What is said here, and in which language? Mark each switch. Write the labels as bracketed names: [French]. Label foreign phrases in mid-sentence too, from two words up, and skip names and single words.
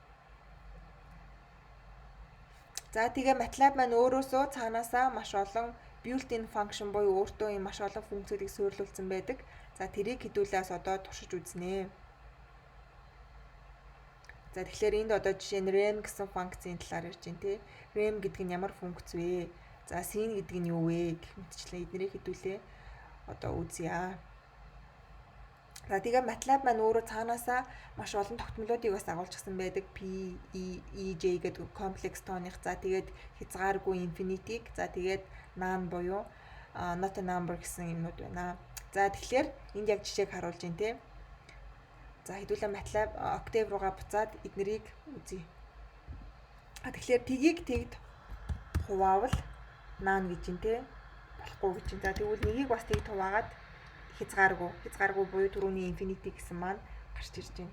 [Mongolian] За тэгээ MATLAB маань өөрөөсөө цаанаасаа маш олон [English] built-in function [Mongolian] буюу өөртөө ийм маш олон функцүүдийг суурилуулсан байдаг. За тэрийг хэдүүлээс одоо туршиж үзнэ. За тэгэхээр энд одоо жишээ нь rem гэсэн функцийн талаар ярьж байна тий. Rem гэдэг нь ямар функц вэ? За sin гэдэг нь юу вэ гэх мэтчлэн эднэрийг хэдүүлээ одоо үзье. За тэгээ MATLAB маань өөрөө цаанаасаа маш олон тогтмолуудыг бас агуулчихсан байдаг. P, E, J гэдэг комплекс тооных. За тэгээд хязгааргүй infinity-г. За тэгээд none буюу [English] not a number [Mongolian] гэсэн юмнууд байна. За тэгэхээр энд яг жишээг харуулж байна тий. За хэдүүлээ MATLAB Octave руугаа буцаад эднэрийг үзье. Тэгэхээр тгийг тэгд хуваавал none гэж юм тий. Болохгүй гэж юм. За тэгвэл нэгийг бас тэгд хуваагаад хязгааргүй буюу түрүүний infinity гэсэн маань гарч ирж байна.